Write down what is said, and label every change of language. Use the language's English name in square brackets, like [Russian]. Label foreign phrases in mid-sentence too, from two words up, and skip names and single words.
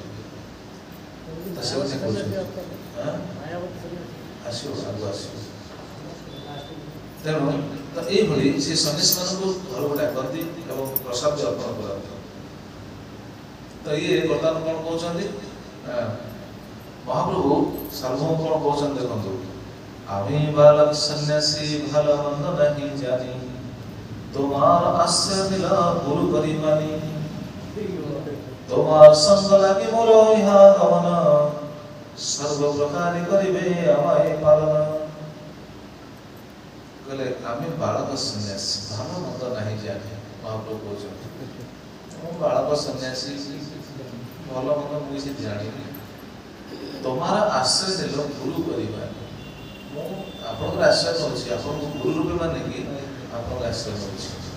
[Odia] ସେ କଥା କହୁଛନ୍ତି ଆସିବ, ଆଗକୁ ଆସିବ। ତେଣୁ ଏଇଭଳି ସେ ସନ୍ନ୍ୟାସୀମାନଙ୍କୁ ଘରକୁ ଡାକନ୍ତି ଏବଂ ପ୍ରସାଦ ଅର୍ପଣ କରନ୍ତି। ତ ଇଏ ବର୍ତ୍ତମାନ କ'ଣ କହୁଛନ୍ତି? ମହାପ୍ରଭୁ ସାର୍ବଭୌମ କ'ଣ କହୁଛନ୍ତି ଦେଖନ୍ତୁ, [Bangla] আমি বালক সন্ন্যাসী ভালো মন্দ নাহি জানি, তোমার আশ্রয় দিল গুরু করি মানি, তোমার সঙ্গ লাগি মোর ইহা গমন, সর্বপ্রকারে করিবে আমায় পালন। [Odia] କହିଲେ ଆମେ ବାଳକ ସନ୍ନ୍ୟାସୀ ଭଲ ମନ୍ଦ ନାହିଁ ଜାଣି। ମହାପ୍ରଭୁ କହୁଛନ୍ତି ମୁଁ ବାଳକ ସନ୍ନ୍ୟାସୀ, ଭଲ ମନ୍ଦ ମୁଁ କିଛି ଜାଣିନି। ତମାର ଆଶ୍ରୟ ଦେଲ ଗୁରୁ କରିବା, ମୁଁ ଆପଣଙ୍କର ଆଶ୍ରୟ ନେଉଛି, ଆପଣଙ୍କୁ ଗୁରୁ ରୂପେ ମାନିକି ଆପଣଙ୍କ ଆଶ୍ରୟ ନେଉଛି।